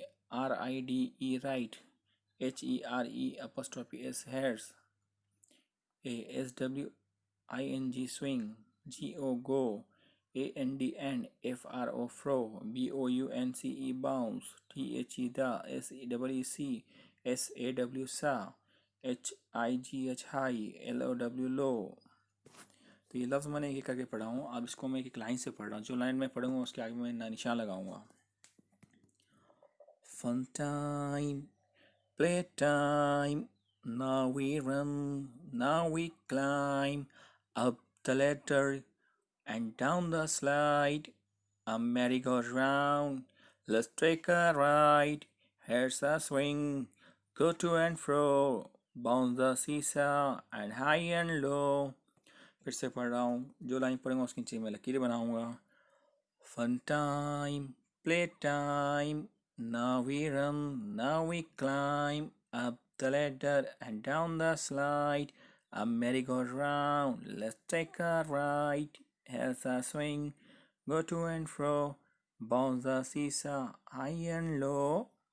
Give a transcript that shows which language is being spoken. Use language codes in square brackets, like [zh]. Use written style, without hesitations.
[en] RIDE right, HERE apostrophe S hairs, SWING swing, GO go, AND end, FRO fro, BOUNCE bounce, THE the, SEEC SAW sa, HIGH high, LOW low। [hi] तो ये लफ्ज़ मैंने एक करके पढ़ा हूँ। अब इसको मैं एक लाइन से पढ़ रहा हूँ। जो लाइन मैं पढ़ूँगा उसके आगे मैं निशान लगाऊंगा। [en] Fun time, play time, now we run, now we climb, up the ladder and down the slide, a merry-go-round, let's take a ride, here's a swing, go to and fro, bounce the seesaw and high and low। [hi] फिर से पढ़ रहा हूँ। जो line पढ़ूंगा उसके नीचे मैं लकीरें बनाऊंगा। [en] Fun time, play time, now we run, now we climb, up the ladder and down the slide, a merry-go-round, let's take a ride, here's a swing, go to and fro, bounce the seesaw high and low।